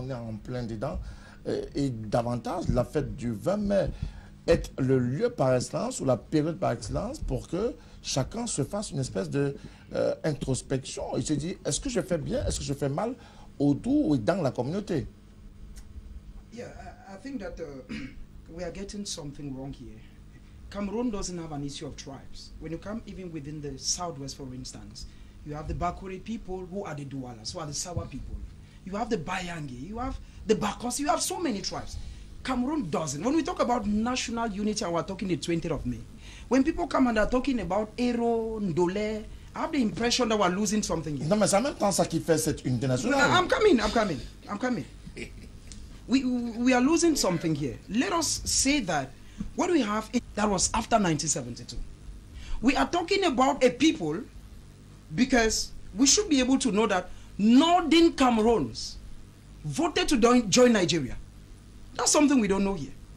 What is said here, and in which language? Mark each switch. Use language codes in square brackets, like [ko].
[fr] On est en plein dedans. Et davantage, la fête du 20 mai est le lieu par excellence ou la période par excellence pour que chacun se fasse une espèce d'introspection et se dit, est-ce que je fais bien, est-ce que je fais mal autour et dans la communauté. [en] Yeah, I think that we are getting something wrong here. Cameroon doesn't have an issue of tribes. When you come even within the southwest, for instance, you have the Bakure people who are the Doualas, who are the Sawa people. You have the Bayangi, you have the Bakos, you have so many tribes. Cameroon doesn't. When we talk about national unity, and we're talking the 20th of May, when people come and are talking about Ero, Ndole, I have the impression that we're losing something here. [fr] Non, mais c'est en même temps ça qui fait cette unité nationale. [en] I'm coming. We are losing something here. Let us say that what we have, that was after 1972. We are talking about a people because we should be able to know that Northern Cameroons voted to join Nigeria. That's something we don't know here.